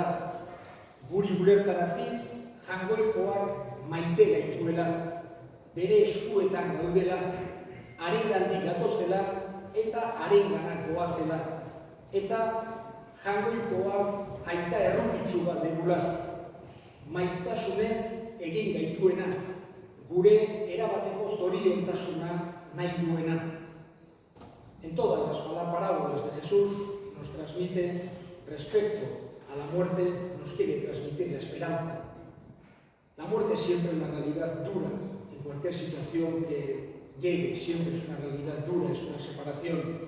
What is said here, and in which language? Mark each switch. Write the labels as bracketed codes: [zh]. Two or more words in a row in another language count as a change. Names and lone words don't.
[eu] Guri ulertaraziz jangoikoak maite gaituela, bere eskuetan gaudela, harengandik gatozela eta harenganak goazela. Eta jangoikoa aita errukitsu bat degula, maitasunez egin gaituena, gure erabateko zoriontasuna nahi duena. [es] En todas las parábolas de Jesús nos transmite, respecto a la muerte, nos quiere transmitir la esperanza. La muerte siempre es una realidad dura, en cualquier situación que llegue, siempre es una realidad dura, es una separación.